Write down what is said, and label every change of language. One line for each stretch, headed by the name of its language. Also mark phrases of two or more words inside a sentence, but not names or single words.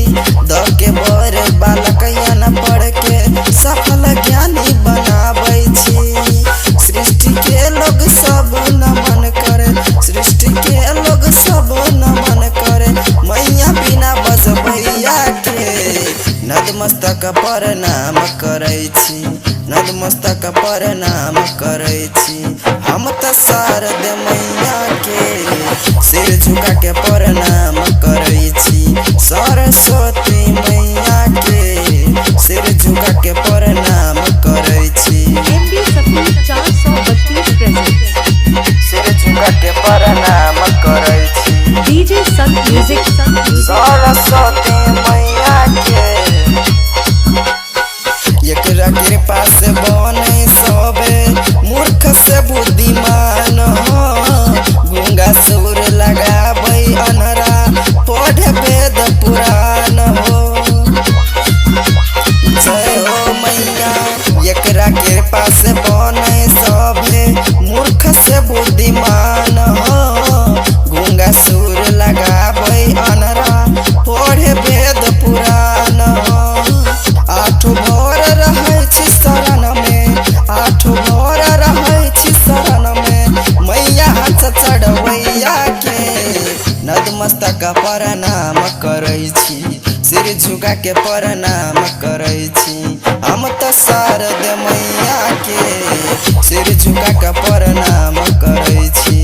Maithili: द के बर बालकन पढ़ के सफल ज्ञानी बनाबै छी। सृष्टि के लोग सब नमन करे, सृष्टि के लोग सब नमन करे। मैया बिना बजबैया के नतमस्तक प्रणाम करै छी, नतमस्तक प्रणाम करै छी। हम तो शारद मैया के सिर झुका के प्रणाम करै छी। सरस्वती मैया के सिर झुका के प्रणाम करै छी। सिर झुका के प्रणाम करै छी।
English: DJ music
Maithili: सरस्वती मैया के एकरा कृपा से बने सबे मूर्ख से बुद्धिमान हो। गूंगा सुर लगाबै अनरा पढ़े वेद पुराण हो। जय हो मैया एकरा कृपा से बने सबे मूर्ख से बुद्धिमान हो। गूंगा सुर लगाबै अनरा पढ़े वेद पुराण हो। आठो भोर रहै छी शरण में, आठो भोर रहै छी शरण में। मैया हाथ चढ़वैया के नतमस्तक प्रणाम करै छी, सिर झुका के प्रणाम करै छी। हम तो शारद मैया के सिर झुका के प्रणाम करै छी।